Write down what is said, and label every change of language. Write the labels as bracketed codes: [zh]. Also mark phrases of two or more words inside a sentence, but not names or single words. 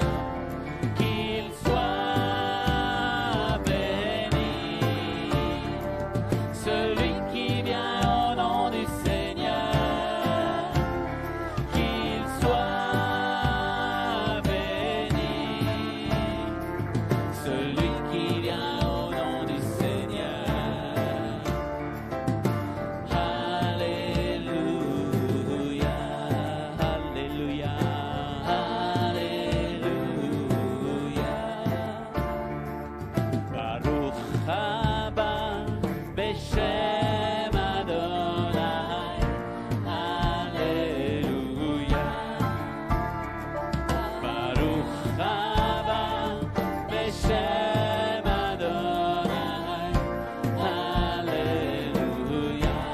[fr] Qu'il soit béni, celui qui vient au nom du Seigneur, qu'il soit béni, celui qui vient au nom du Seigneur. Alléluia, Alléluia, Alléluia. [he] ברוך הבא בשם אדוני, הללויה. ברוך הבא בשם אדוני, הללויה.